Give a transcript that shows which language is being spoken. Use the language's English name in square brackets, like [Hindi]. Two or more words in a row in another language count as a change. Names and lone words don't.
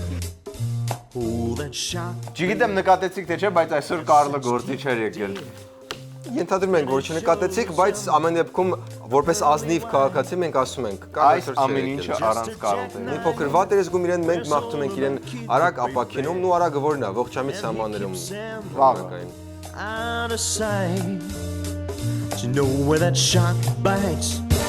[Armenian] Չգիտեմ նկատեցիք թե չէ, բայց այսօր Կարլը գործի չէր եկել։ Ենթադրում ենք, որ չնկատեցիք, բայց ամեն դեպքում որպես ազնիվ քաղաքացի մենք ասում ենք, այս ամեն ինչը առանց Կարլի։ Մի փոքր վատ էր զգում իրեն, մենք մաղթում ենք իրեն արագ ապակինում ու արագը որն է, ողջամիտ սահմաններում վաղը։ [English] Out of sight, you know where that shot bites.